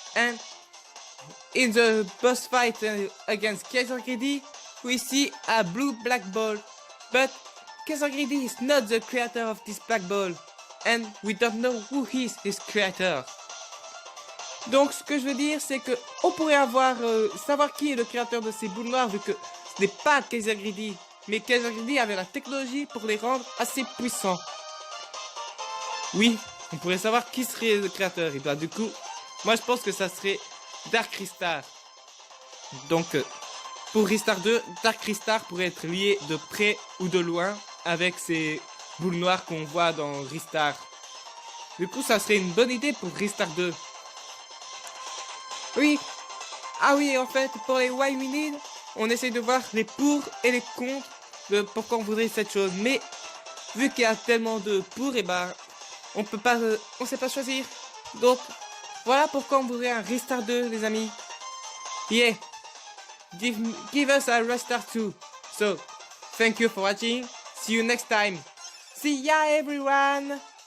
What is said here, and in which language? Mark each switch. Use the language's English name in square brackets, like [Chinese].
[English] And in the boss fight against Kaiser Greedy, we see a blue-black ball. But Kaiser Greedy is not the creator of this black ball. And we don't know who is his creator. [French] Donc ce que je veux dire, c'est que on pourrait savoir qui est le créateur de ces boules noires, vu que ce n'est pas Kaiser Greedy, mais Kaiser Greedy avait la technologie pour les rendre assez puissants. Oui, on pourrait savoir qui serait le créateur, et bah du coup, moi je pense que ça serait Dark Ristar. Donc pour Ristar 2, Dark Ristar pourrait être lié de près ou de loin avec ces boules noires qu'on voit dans Ristar. Du coup, ça serait une bonne idée pour Ristar 2. Oui. Ah oui, en fait, pour les [English] why we need, [French] on essaie de voir les pour et les contre de pourquoi on voudrait cette chose. Mais vu qu'il y a tellement de pour, et ben on sait pas choisir. Donc voilà pourquoi on voudrait un Ristar 2, les amis. [English] Yeah. Give us a Ristar 2. So, thank you for watching. See you next time. See ya, everyone.